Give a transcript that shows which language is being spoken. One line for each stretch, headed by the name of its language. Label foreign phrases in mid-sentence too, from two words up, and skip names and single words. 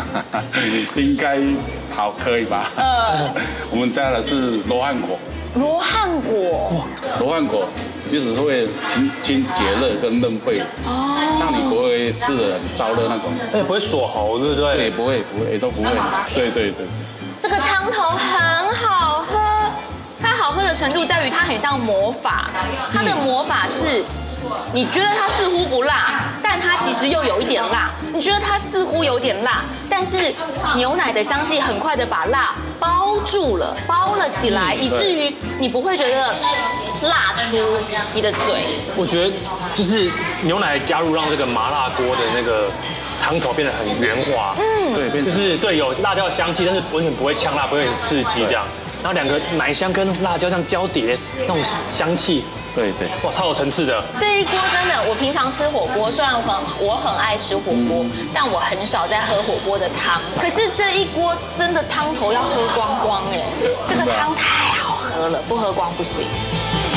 Chinese: 應該好，可以吧？我們加的是羅漢果。羅漢果，羅漢果其實會清解熱跟潤肺，讓你不會吃得很燥熱那種。也不會鎖喉，對不對？對，不會，也都不會。對。這個湯頭很好喝，它好喝的程度在於它很像魔法，它的魔法是。你覺得它似乎不辣，但它其實又有一點辣。你覺得它似乎有點辣，但是牛奶的香氣很快的把辣包住了，包了起來，以至於你不會覺得辣出你的嘴。我覺得就是牛奶的加入，讓這個麻辣鍋的那個湯頭變得很圓滑。对，就是對有辣椒的香氣，但是完全不會嗆辣，不會很刺激這樣。然後两個奶香跟辣椒這樣交疊，那種香氣。对，哇，超有層次的。這一鍋真的，我平常吃火鍋，雖然我很愛吃火鍋，但我很少在喝火鍋的湯。可是這一鍋真的湯頭要喝光光哎，這個湯太好喝了，不喝光不行。